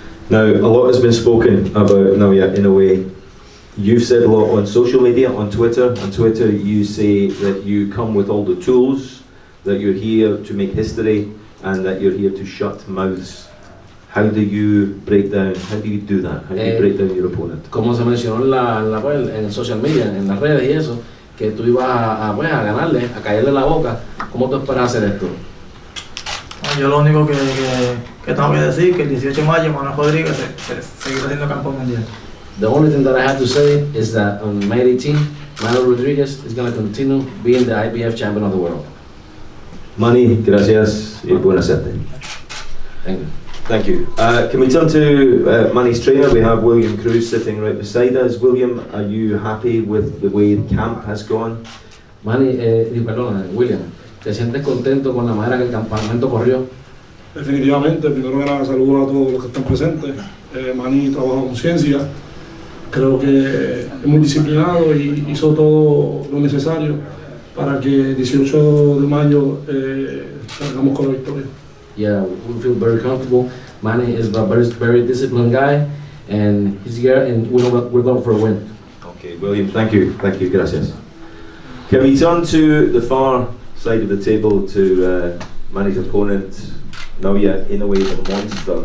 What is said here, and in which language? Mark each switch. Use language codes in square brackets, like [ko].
[en] Now, a lot has been spoken about Naoya Inoue. You've said a lot on social media, on Twitter. On Twitter, you say that you come with all the tools, that you're here to make history, and that you're here to shut mouths. How do you break down? How do you do that? How do you break down your opponent? [es] Como se mencionó en el social media, en las redes y eso, que tú ibas bueno, a ganarle, a caerle la boca. ¿Cómo tú esperas hacer esto? Yo lo único que tengo que decir que el 18 de mayo Manuel Rodríguez seguirá siendo campeón mundial. [en] The only thing that I have to say is that on May 18, Manuel Rodriguez is going to continue being the IBF champion of the world. [es] Manny, gracias y buena suerte. [en] Thank you. Thank you. Can we turn to Manny's trainer? We have William Cruz sitting right beside us. William, are you happy with the way the camp has gone? [es] Manny, perdón, William, ¿te sientes contento con la manera que el campamento corrió? Definitivamente, primero que nada saludo a todos los que están presentes. Manny trabaja con ciencia, creo que es muy disciplinado y hizo todo lo necesario para que el 18 de mayo salgamos con la victoria. [en] Yeah, we feel very comfortable. Manny is a very disciplined guy, and he's here, and we're going for a win. Okay, William, thank you, gracias. Can we turn to the far side of the table to Manny's opponent, Naoya Inoue, the monster.